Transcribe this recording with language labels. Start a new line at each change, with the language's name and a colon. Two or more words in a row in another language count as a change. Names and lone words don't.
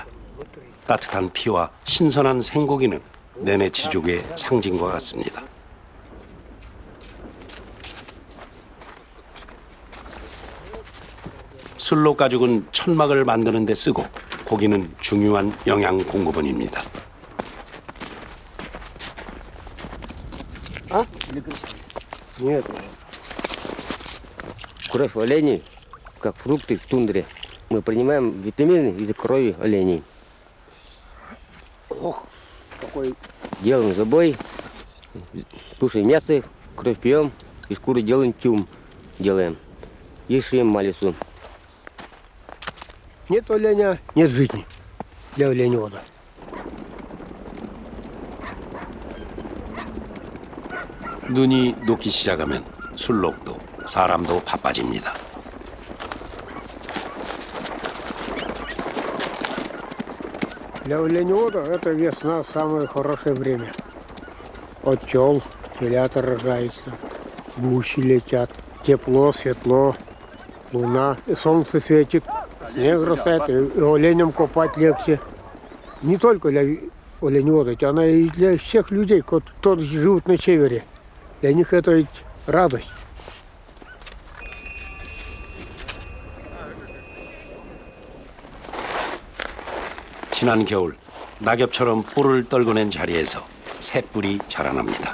Korean: 따뜻한 피와 신선한 생고기는 네네치족의 상징과 같습니다. 술록 가죽은 천막을 만드는 데 쓰고 고기는 중요한 영양 공급원입니다.
Russian: Нет. Кровь оленей, как фрукты в тундре. Мы принимаем витамины из крови оленей. Делаем забой, кушаем мясо, кровь пьем, из шкуры делаем тюм. Делаем. И шьем малицу. Нет оленя, нет жизни для оленевода.
Korean: 눈이 녹기 시작하면 술록도 사람도 바빠집니다.
Russian: Для оленевода это весна самое хорошее время. от пчел, телята рожаются, гуси летят. Тепло, светло, луна, и солнце светит, снег растает, и оленям копать легче. Не только для оленеводов, она и для всех людей, кто живут на севере. Для них это ведь радость.
Korean: 지난 겨울 낙엽처럼 뿔을 떨궈낸 자리에서 새뿔이 자라납니다.